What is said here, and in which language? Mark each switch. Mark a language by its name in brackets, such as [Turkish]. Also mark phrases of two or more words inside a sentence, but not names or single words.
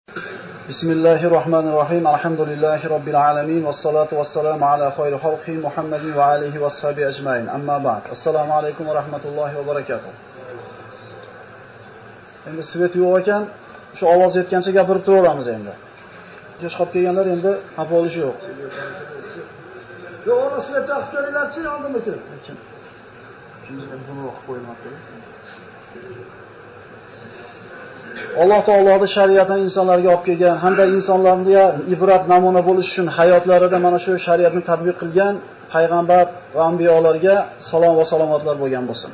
[Arabic] Bismillahirrahmanirrahim. الحمد لله رب العالمين والصلاة والسلام على خير خلقه محمد وآله وصحبه أجمعين. أما بعد. السلام عليكم ورحمة الله وبركاته. [Uzbek] Endi svet yo'q ekan, shu ovoz yetgancha gapirib turaveramiz endi. Kech qolib kelganlar endi xafa bo'lish yo'q. Yo'q, ora svet olib kelinglar-chi, yondimikin. Kimga buni o'qib qo'ymoqda? Alloh taoloning shariatini insonlarga olib kelgan hamda insonlarga ibrat namuna bo'lish uchun hayotlarida mana shu shariatni tatbiq qilgan payg'ambar va anbiyolarga salom va salomatlar bo'lgan bo'lsin.